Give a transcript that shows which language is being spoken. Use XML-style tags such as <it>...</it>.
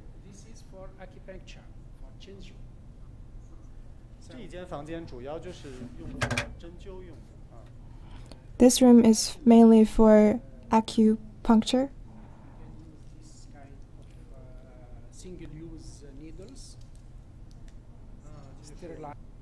<en>This is for acupuncture, for chinju.</en> <zh>这一间房间主要就是用作针灸用的啊。</zh> <en>This room is mainly for acupuncture. This kind of single-use needles, sterilized.</en>